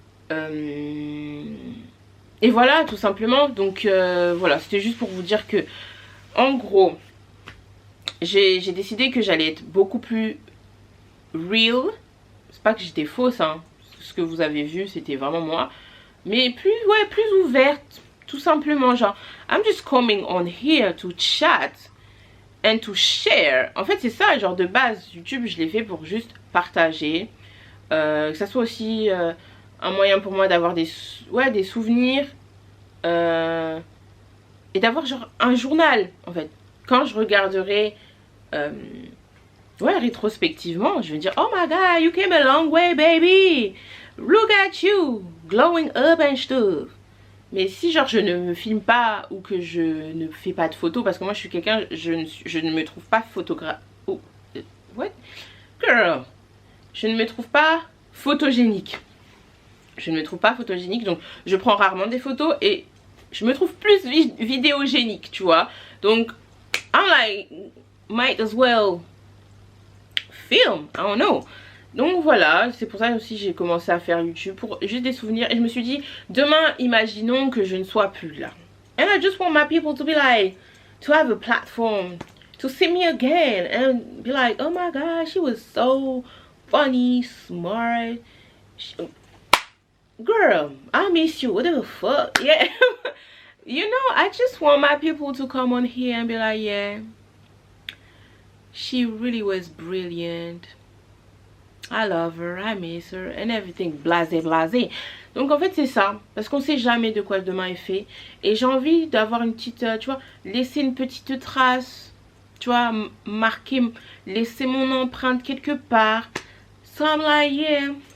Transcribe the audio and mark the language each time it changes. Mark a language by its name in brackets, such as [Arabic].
[French] Et voilà, tout simplement. Donc voilà, c'était juste pour vous dire que, en gros, j'ai décidé que j'allais être beaucoup plus real. C'est pas que j'étais fausse, hein. Ce que vous avez vu, c'était vraiment moi. Mais plus, ouais, plus ouverte. Tout simplement, genre, [English] I'm just coming on here to chat and to share. [French] En fait, c'est ça, genre, de base, YouTube, je l'ai fait pour juste partager. Que ça soit aussi un moyen pour moi d'avoir des souvenirs. Et d'avoir, genre, un journal, en fait. Quand je regarderai... rétrospectivement, je vais dire [English] oh my god, you came a long way baby, look at you glowing up and stuff. [French] Mais si genre je ne me filme pas ou que je ne fais pas de photos, parce que moi je suis quelqu'un, je ne me trouve pas photographe. [English] Oh, what girl, [French] je ne me trouve pas photogénique. Je ne me trouve pas photogénique, donc je prends rarement des photos et je me trouve plus vidéogénique, tu vois. Donc [English] I'm like might as well film, I don't know. [French] Donc voilà, c'est pour ça aussi j'ai commencé à faire YouTube pour juste des souvenirs. Et je me suis dit, demain, imaginons que je ne sois plus là. [English] And I just want my people to be like, to have a platform, to see me again and be like, oh my god, she was so funny, smart. Girl, I miss you, what the fuck, yeah. You know, I just want my people to come on here and be like, yeah, she really was brilliant. I love her, I miss her, and everything, blasé, blasé. [French] Donc en fait c'est ça, parce qu'on sait jamais de quoi demain est fait. Et j'ai envie d'avoir une petite, tu vois, laisser une petite trace, tu vois, marquer, laisser mon empreinte quelque part. [English] So I'm like, yeah.